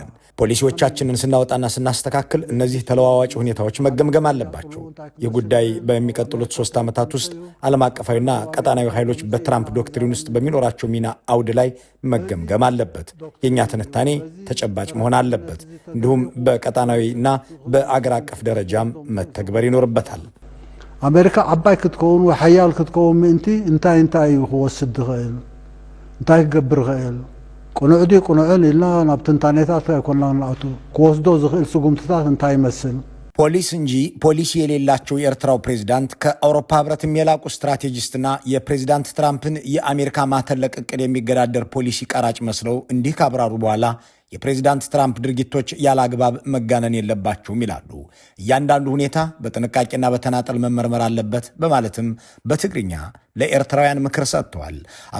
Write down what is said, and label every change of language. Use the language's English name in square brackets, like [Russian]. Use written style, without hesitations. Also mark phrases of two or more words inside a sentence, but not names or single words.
[Amharic] ፖሊሲዎቻችንን ስናወጣና ስናስተካክል እነዚህ ተለዋዋጭ ሁኔታዎች መገምገም አለባቸው። ይህ ጉዳይ በሚቀጥሉት 3 ዓመታት ውስጥ ዓለም አቀፋዊና ቀጣናዊ ኃይሎች በትራምፕ ዶክትሪን ውስጥ በሚኖራቸው ሚና አውድ ላይ መገምገም አለበት። የእኛ ትንታኔ ተጨባጭ መሆን አለበት። እንዲሁም በቀጣናዊና በአገር አቀፍ ደረጃም መተግበር ይኖርበታል። [Tigrinya] አሜሪካ ዓባይ ክትከውን ወይ ሓያል ክትከውን ምእንቲ እንታይ ክወስድ ይኽእል እንታይ ክገብር ይኽእል ቁኑዕዲ ቁኑዕን ኢልና ናብ ትንታኔታት ኣይኮንና ንኣቱ ክወስዶ ዝኽእል ስጉምትታት እንታይ ይመስል [Amharic] ፖሊስ እንጂ ፖሊሲ የሌላቸው የኤርትራው ፕሬዝዳንት ከአውሮፓ ህብረትም የላቁ ስትራቴጂስትና የፕሬዝዳንት ትራምፕን የአሜሪካ ማተለቅ እቅድ የሚገዳደር ፖሊሲ ቀራጭ መስለው እንዲህ ካብራሩ በኋላ የፕሬዝዳንት ትራምፕ ድርጊቶች ያለ አግባብ መጋነን የለባቸውም ይላሉ። እያንዳንዱ ሁኔታ በጥንቃቄና በተናጠል መመርመር አለበት በማለትም በትግርኛ ለኤርትራውያን ምክር ሰጥተዋል። አቶ